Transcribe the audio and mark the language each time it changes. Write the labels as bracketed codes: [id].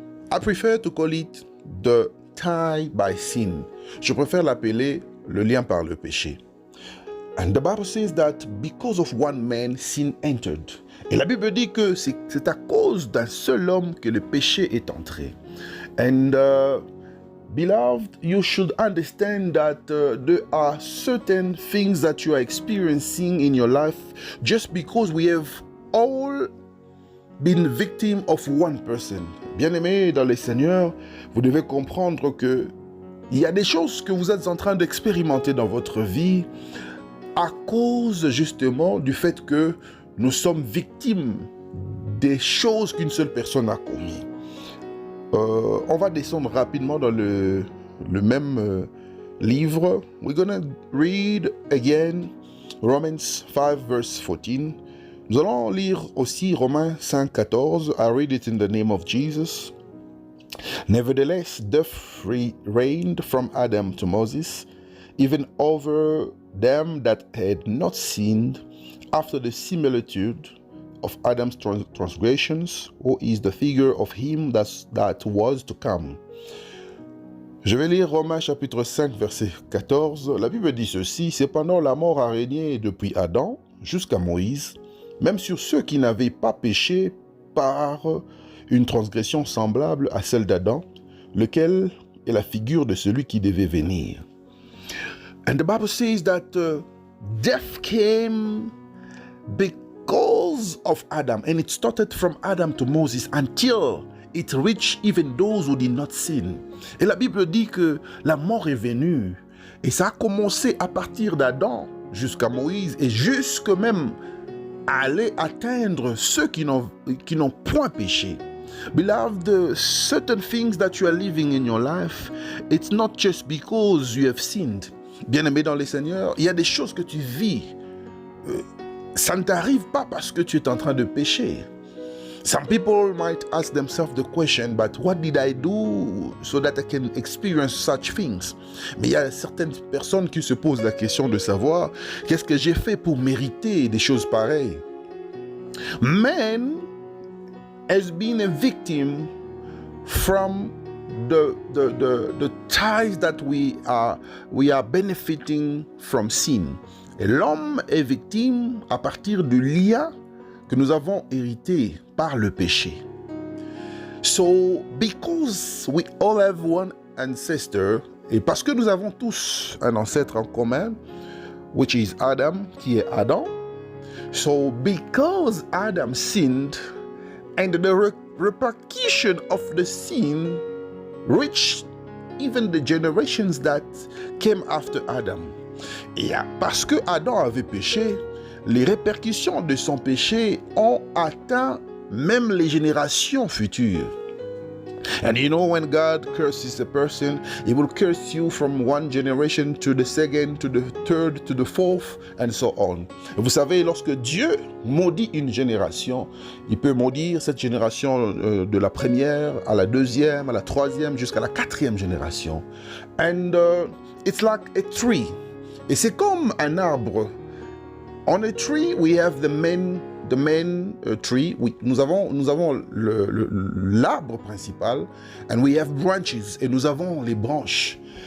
[en] I prefer to call it the tie by sin. [fr] Je préfère l'appeler le lien par le péché. [en] And the Bible says that because of one man, sin entered. [fr] Et la Bible dit que c'est à cause d'un seul homme que le péché est entré. [en] And beloved, you should understand that there are certain things that you are experiencing in your life just because we have all been victim of one person. [fr] Bien-aimés dans le Seigneur, vous devez comprendre que il y a des choses que vous êtes en train d'expérimenter dans votre vie à cause justement du fait que nous sommes victimes des choses qu'une seule personne a commis. On va descendre rapidement dans le même livre. [en] We're gonna read again Romans 5 verse 14. [fr] Nous allons lire aussi Romains 5, 14. [en] I read it in the name of Jesus. Nevertheless, death reigned from Adam to Moses, even over them that had not sinned after the similitude of Adam's transgressions, who is the figure of him that was to come. [fr] Je vais lire Romains chapitre 5, verset 14. La Bible dit ceci: cependant la mort a régné depuis Adam jusqu'à Moïse, même sur ceux qui n'avaient pas péché par une transgression semblable à celle d'Adam, lequel est la figure de celui qui devait venir. [en] And the Bible says that death came because of Adam, and it started from Adam to Moses until it reached even those who did not sin. [fr] Et la Bible dit que la mort est venue, et ça a commencé à partir d'Adam jusqu'à Moïse, et jusque même aller atteindre ceux qui n'ont point péché. [en] Beloved, certain things that you are living in your life, it's not just because you have sinned. [fr] Bien-aimé dans le Seigneur, il y a des choses que tu vis. Ça ne t'arrive pas parce que tu es en train de pécher. [en] Some people might ask themselves the question, but what did I do so that I can experience such things? [fr] Mais il y a certaines personnes qui se posent la question de savoir, qu'est-ce que j'ai fait pour mériter des choses pareilles? [en] Man has been a victim from the ties that we are benefiting from sin. [fr] Et l'homme est victime à partir du lien que nous avons hérité par le péché. [en] So, because we all have one ancestor, [fr] et parce que nous avons tous un ancêtre en commun, [en] which is Adam, [fr] qui est Adam. [en] So, because Adam sinned, and the repercussion of the sin reached even the generations that came after Adam. [fr] Et parce que Adam avait péché, les répercussions de son péché ont atteint même les générations futures. [en] And you know, when God curses a person, He will curse you from one generation to the second, to the third, to the fourth, and so on. [fr] Et vous savez, lorsque Dieu maudit une génération, il peut maudire cette génération de la première à la deuxième, à la troisième, jusqu'à la quatrième génération. [en] And it's like a tree. [fr] Et c'est comme un arbre. [en] On a tree, we have the main tree. [fr] Nous avons l'arbre principal, [en] and we have branches, [fr] et nous avons les branches.